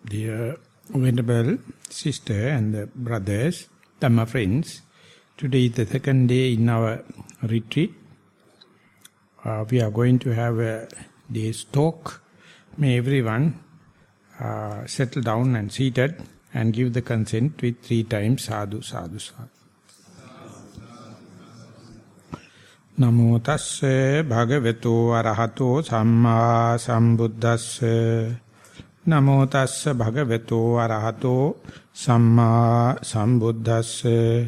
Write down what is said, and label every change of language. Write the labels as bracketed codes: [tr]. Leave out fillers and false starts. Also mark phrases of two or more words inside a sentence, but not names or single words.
[en] Dear Venerable Sister and the brothers, Dhamma friends, today is the second day in our retreat. We are going to have a day's talk. May everyone settle down and seated and give the consent with 3 times [pi] sadhu, sadhu, sadhu. Namo tasse bhagavato arahato samma sambuddhasse. Namo tasse bhagavato arahato samma sambuddhasse.